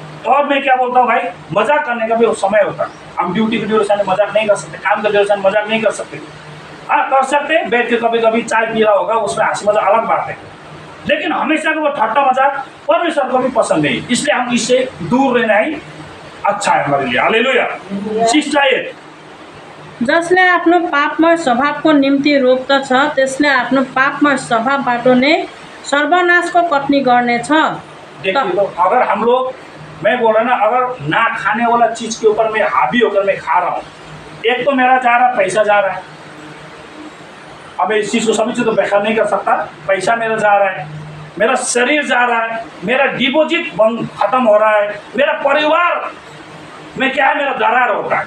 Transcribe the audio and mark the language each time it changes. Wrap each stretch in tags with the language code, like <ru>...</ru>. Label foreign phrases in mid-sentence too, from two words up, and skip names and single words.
<hi>और मैं क्या बोलता हूँ भाई, मजाक करने का भी समय होता है। हम ड्यूटी की ड्यूरेशन में मजाक नहीं कर सकते, काम के ड्यूरेशन में मजाक नहीं कर सकते। हाँ कर सकते, बैठ के कभी कभी चाय पी रहा होगा उसमें हंसी मजाक अलग बात है, लेकिन हमेशा वो ठट्टा मजाक परमेश्वर को भी पसंद नहीं, इसलिए हम इससे दूर रहना ही अच्छा है हमारे लिए। हालेलुया। शिक्षा 8।</hi> <ne>जसले आफ्नो पापमय स्वभावको निम्ति रोप्दछ त्यसले आफ्नो पापमय स्वभावबाट नै सर्वनाशको कटनी गर्नेछ।</ne> <hi>देखिए तो अगर हम लोग, मैं बोल रहा ना, अगर ना खाने वाला चीज के ऊपर मैं हावी होकर मैं खा रहा हूँ, एक तो मेरा जा रहा पैसा जा रहा है, अब इस चीज को समझे तो व्याख्या नहीं कर सकता, पैसा मेरा जा रहा है, मेरा शरीर जा रहा है, मेरा डिपॉजिट खत्म हो रहा है, मेरा परिवार में क्या है, मेरा दरार होता है।</hi>